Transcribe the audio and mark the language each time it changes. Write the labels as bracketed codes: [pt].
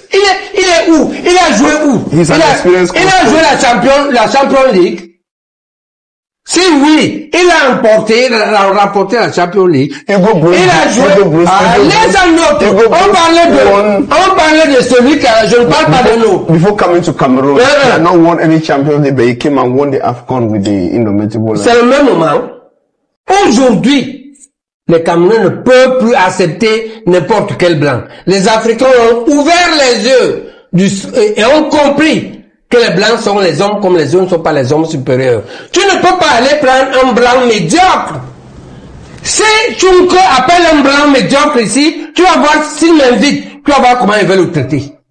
[fr] Il est où? Il a joué où? Il a joué la Champions League. Si oui, il a remporté la Champions League. Il a joué. Les autres. On parlait de celui qui je ne parle pas de nous. [en] Before coming to Cameroon, he had not won any Champions League, but he came and won the AFCON with the Indomitable. [fr] C'est le même moment. Aujourd'hui, les Camerounais ne peuvent plus accepter n'importe quel blanc. Les Africains ont ouvert les yeux et ont compris que les blancs sont les hommes comme les hommes ne sont pas les hommes supérieurs. Tu ne peux pas aller prendre un blanc médiocre. Si Chunko appelle un blanc médiocre ici, tu vas voir s'il m'invite, tu vas voir comment il veut le traiter.